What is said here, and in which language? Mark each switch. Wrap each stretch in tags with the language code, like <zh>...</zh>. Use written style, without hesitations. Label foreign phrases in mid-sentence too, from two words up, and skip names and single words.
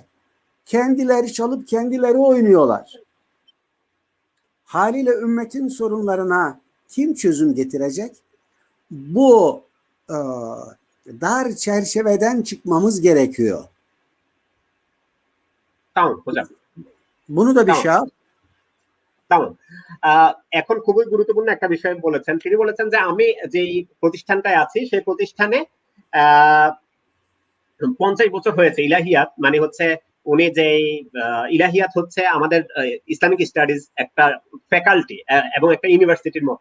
<tr>Kendileri çalıp kendileri oynuyorlar. Haliyle ümmetin sorunlarına kim çözüm getirecek? Bu dar çerçeveden çıkmamız gerekiyor. Tamam hocam. Bunu da bir şey yap. Tamam.</tr> <bn>এখন খুবই গুরুত্বপূর্ণ একটা বিষয় বলেছেন। তিনি বলেছেন যে আমি যে প্রতিষ্ঠানটায় আছি সেই প্রতিষ্ঠানে 50 বছর হয়েছে। ইলাহিয়াত মানে হচ্ছে উনি যে ইলাহিয়াত হচ্ছে আমাদের</bn> <en>Islamic studies</en> <bn>একটা ফ্যাকাল্টি এবং একটা ইউনিভার্সিটির মতো।</bn>